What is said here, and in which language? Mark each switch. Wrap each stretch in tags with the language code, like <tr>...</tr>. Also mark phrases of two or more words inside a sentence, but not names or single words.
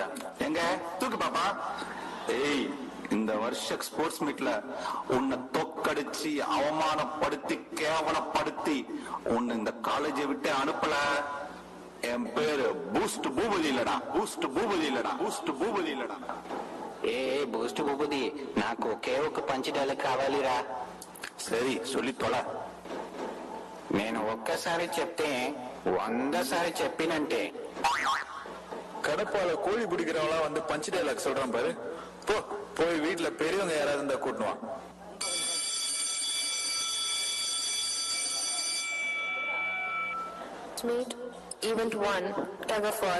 <ta>எங்க தூக்கு பாப்பா. ஏய் இந்த வருஷ</ta> <en>sports meetla</en> <ta>உன்னை தொக்கடிச்சு அவமானப்படுத்தி கேவலப்படுத்தி உன்னை இந்த காலேஜை விட்டு அனுப்பல. என் பேரு பூஸ்ட் பூபதி இல்லடா, பூஸ்ட் பூபதி இல்லடா, பூஸ்ட் பூபதி இல்லடா.</ta> <te>ఏ బూస్ట్ బూబుది నాకు ఒకే ఒక</te> <en>punch dialogue</en> <te>కావాలిరా.</te> <ta>சரி சொல்லி தொலை.</ta> <te>నేను ఒక్కసారి చెప్తే 100 సారి చెప్పినంటే</te> <ta>கடப்பால கோழி பிடிக்கிறவங்களா வந்து</ta> <en>punch dialogue</en> <ta>சொல்றான் பாரு. போ போய் வீட்டுல பெரியவங்க யாராவது இருந்தா கூட்டுவான்.</ta> <en>Meet event 1, tug of war.</en>